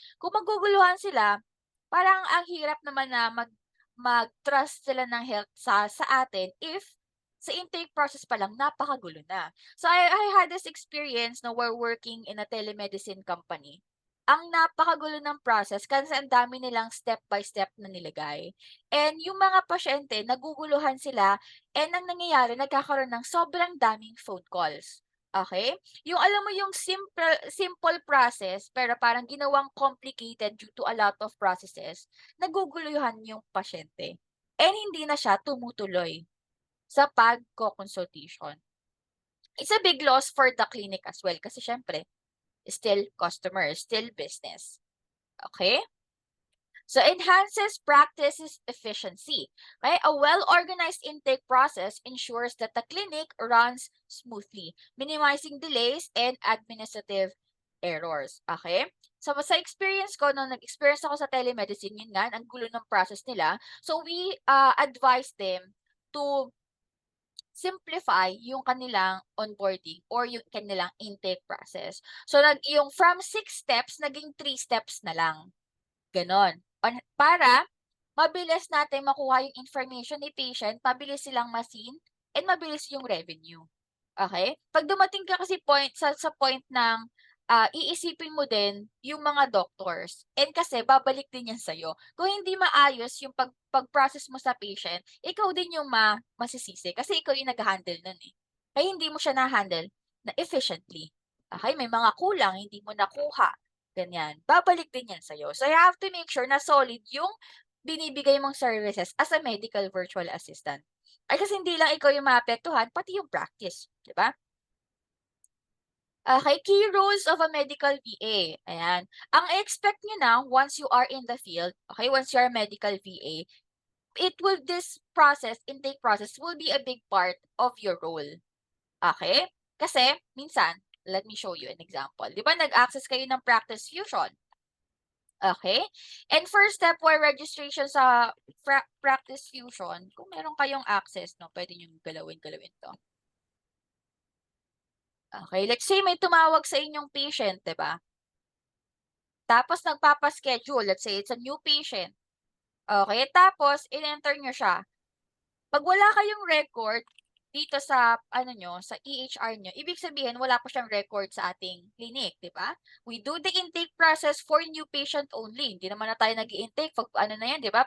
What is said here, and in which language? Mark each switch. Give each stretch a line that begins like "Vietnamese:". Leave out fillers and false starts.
Filipino: Kung maguguluhan sila, parang ang hirap naman na mag-trust sila ng health sa atin if sa intake process pa lang napakagulo na.
English: So I had this experience na we're working in a telemedicine company.
Filipino: Ang napakagulo ng process kasi ang dami nilang step by step na nilagay. And yung mga pasyente, naguguluhan sila and ang nangyayari, nagkakaroon ng sobrang daming phone calls. Okay? Yung alam mo yung simple process pero parang ginawang complicated due to a lot of processes, naguguluhan yung pasyente. And hindi na siya tumutuloy sa pagko-consultation.
English: It's a big loss for the clinic as well
Filipino: kasi syempre,
English: still customer, still business. Okay? So enhances practice's efficiency. Okay? A well-organized intake process ensures that the clinic runs smoothly, minimizing delays and administrative errors. Okay?
Filipino: So sa experience ko, nung nag-experience ako sa telemedicine, yun nga, ang gulo ng process nila.
English: So we advise them to simplify
Filipino: yung kanilang onboarding or yung kanilang intake process. So, yung from 6 steps, naging 3 steps na lang. Ganon. Para mabilis natin makuha yung information ni patient, mabilis silang masin, and mabilis yung revenue. Okay? Pag dumating ka kasi sa point ng iisipin mo din yung mga doctors. And kasi babalik din yan sa'yo. Kung hindi maayos yung pag-process mo sa patient, ikaw din yung masisisi kasi ikaw yung nag-handle nun eh. Kaya hindi mo siya na-handle na efficiently. Okay? May mga kulang, hindi mo nakuha. Ganyan. Babalik din yan sa'yo.
English: So you have to make sure na solid yung binibigay mong services as a medical virtual assistant.
Filipino: Ay kasi hindi lang ikaw yung maapektuhan, pati yung practice. Diba?
English: Okay, key roles of a medical VA. Ayan.
Filipino: Ang expect nyo na
English: once you are in the field, okay, once you are a medical VA, intake process will be a big part of your role. Okay? Kasi, minsan, let me show you an example.
Filipino: Di ba nag-access kayo ng Practice Fusion? Okay? And first step for registration sa Practice Fusion, kung meron kayong access, no, pwede nyo galawin to. Okay, let's say may tumawag sa inyong patient, 'di ba? Tapos nagpapa-schedule, let's say it's a new patient. Okay, tapos in-enter nyo siya. Pag wala kayong record dito sa sa EHR nyo, ibig sabihin wala pa siyang record sa ating clinic, 'di ba?
English: We do the intake process for new patient only.
Filipino: Hindi naman na tayo nag-i-intake pag na 'yan, 'di ba?